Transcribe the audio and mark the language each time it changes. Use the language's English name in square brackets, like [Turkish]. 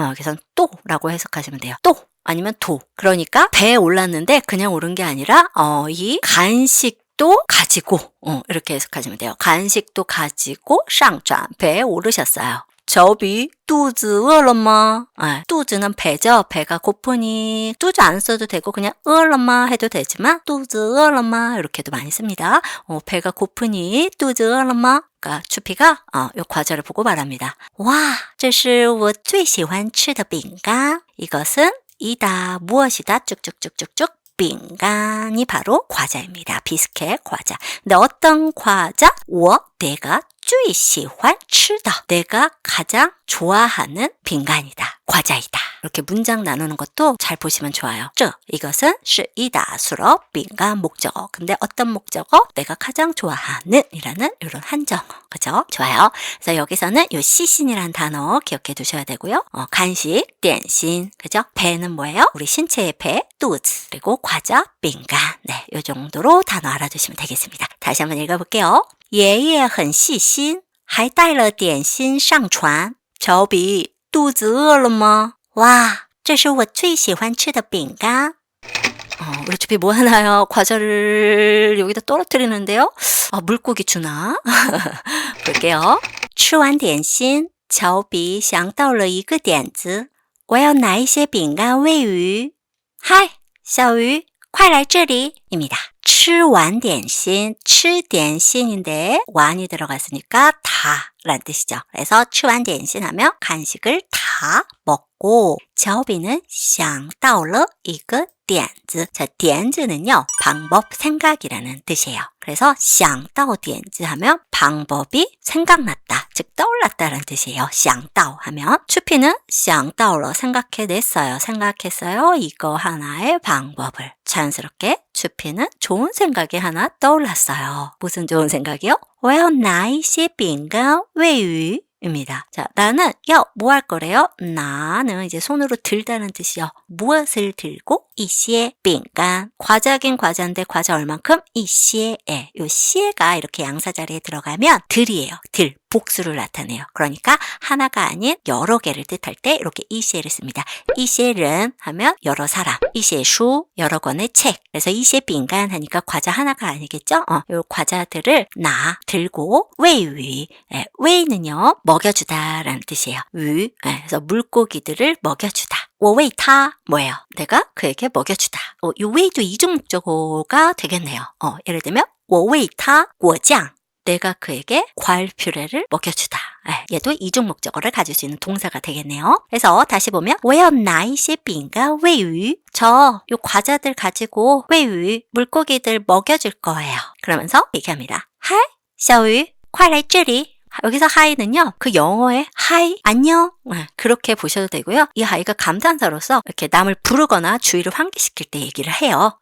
[Korean] 그래서 또라고 해석하시면 돼요. 또 아니면 도. 그러니까 배에 올랐는데 그냥 오른 게 아니라 이 간식도 가지고 이렇게 해석하시면 돼요. 간식도 가지고 上船 배에 오르셨어요. [Chinese] 乔比肚子饿了吗?肚子는 배죠. [Korean] 배가 고프니 肚子 안 써도 되고 그냥 饿了吗 해도 되지만 [Chinese] 肚子饿了吗 [Korean] 이렇게도 많이 씁니다. 배가 고프니 [Chinese] 肚子饿了吗? [Korean] 그러니까 추피가 요 과자를 보고 말합니다. 와, [Chinese] 这是我最喜欢吃的饼干. [Korean] 이것은 이다 무엇이다 쭉쭉쭉쭉쭉饼干이 바로 과자입니다. 비스켓 과자. 근데 어떤 과자? 我 내가 最喜欢吃的 내가 가장 좋아하는饼干이다. 과자이다. 이렇게 문장 나누는 것도 잘 보시면 좋아요. 이것은 是一打 수로 饼干 목적어. 근데 어떤 목적어? 내가 가장 좋아하는 이라는 이런 한정어. 그죠? 좋아요. 그래서 여기서는 요 시신이라는 단어 기억해 두셔야 되고요. 간식, 点心. 그죠? 배는 뭐예요? 우리 신체의 배, 肚子. 그리고 과자, 饼干. 네, 요 정도로 단어 알아두시면 되겠습니다. 다시 한번 읽어볼게요. [Chinese] 爷爷很细心还带了点心上船乔比肚子饿了吗哇这是我最喜欢吃的饼干 [Korean] 우리 주피 뭐 하나요? 과자를 여기다 떨어뜨리는데요? 물고기 주나? 볼게요. [Chinese] 吃完点心乔比想到了一个点子我要拿一些饼干喂鱼嗨小鱼快来这里입니다. [Korean] 吃完点心, 吃点心인데 완이 들어갔으니까 다 라는 뜻이죠. 그래서 吃完点心 하면 간식을 다 먹고 乔比는想到了一个点子. 자, 点子는요 방법, 생각이라는 뜻이에요. 그래서 想到点子 하면 방법이 생각났다, 즉 떠올랐다라는 뜻이에요. 想到 하면 추피는 想到了 생각해냈어요. 생각했어요. 이거 하나의 방법을. 자연스럽게 추피는 좋은 생각이 하나 떠올랐어요. 무슨 좋은 생각이요? [Chinese] 我要拿一些饼干喂鱼 입니다. [Korean] 자, 나는 뭐 할 거래요? 나는 이제 손으로 들다는 뜻이요. 무엇을 들고? 一些饼干 과자긴 과자인데 과자 얼만큼? 一些요 시에가 이렇게 양사 자리에 들어가면 들이에요. 들, 복수를 나타내요. 그러니까 하나가 아닌 여러 개를 뜻할 때 이렇게 一些를 씁니다. 一些人 하면 여러 사람, 一些书 여러 권의 책. 그래서 一些饼干 하니까 과자 하나가 아니겠죠? 요 과자들을 나 들고 喂鱼 喂는요 먹여주다라는 뜻이에요. 鱼 그래서 물고기들을 먹여주다. [Chinese] 我喂它 [Korean] 뭐예요? 내가 그에게 먹여주다. 요 喂도 이중 목적어가 되겠네요. 예를 들면 [Chinese] 我喂它果酱 [Korean] 내가 그에게 과일 퓨레를 먹여주다. 얘도 이중 목적어를 가질 수 있는 동사가 되겠네요. 그래서 다시 보면 [Chinese] 我要拿一些饼干喂鱼. [Korean] 저 요 과자들 가지고 喂鱼 물고기들 먹여줄 거예요. 그러면서 얘기합니다. [Chinese] 嗨小鱼快来这里. [Korean] 여기서 하이는요, 그 영어의 하이, 안녕, 그렇게 보셔도 되고요. 이 하이가 감탄사로서 이렇게 남을 부르거나 주의를 환기시킬 때 얘기를 해요.